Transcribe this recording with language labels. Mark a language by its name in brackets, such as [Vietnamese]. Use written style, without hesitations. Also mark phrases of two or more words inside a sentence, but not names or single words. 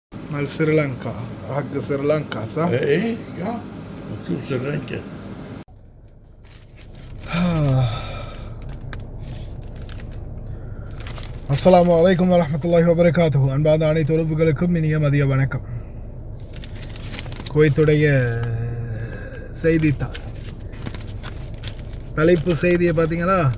[Arabic] مال سريلانكا حق سريلانكا صح؟ ايه يا مكتوب سريلانكا. السلام عليكم ورحمة الله وبركاته. [Tamil] அன்பான அனைத்து உறவுகளுக்கும் இனிய மதிய வணக்கம். குவைத்துடைய செய்தித்தாள் தலைப்பு செய்தியை பார்த்தீங்களா?